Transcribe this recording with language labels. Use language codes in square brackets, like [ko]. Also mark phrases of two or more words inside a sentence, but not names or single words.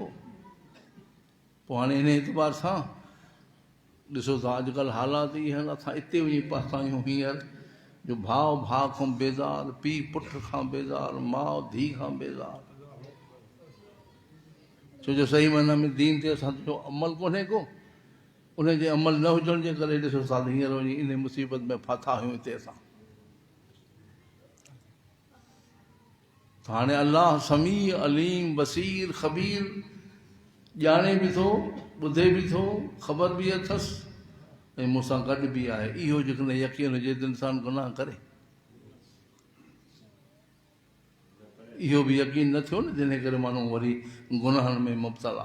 [sd] पोइ हाणे इन एतबार सां ॾिसो था अॼुकल्ह हालात इहे आहिनि, असां हिते वञी पहुता आहियूं हींअर जो भाउ भाउ खां बेज़ार, पीउ पुट खां बेज़ार, माउ धीउ खां बेज़ार। छो जो सही माना में दीन ते असांजो अमल कोन्हे को, उनजे अमल न हुजण जे करे ॾिसो साल हींअर वञी इन मुसीबत में फाथा आहियूं हिते असां। हाणे अलाह समी अलीम बसीर ख़बीर ॼाणे बि थो, ॿुधे बि थो, ख़बर बि अथसि, ऐं मूंसां गॾु बि आहे। इहो जेकॾहिं यकीन हुजे त इंसानु गुनाह करे। इहो बि यकीन न थियो न, जंहिं करे माण्हू वरी गुनाहनि में मुब्तला।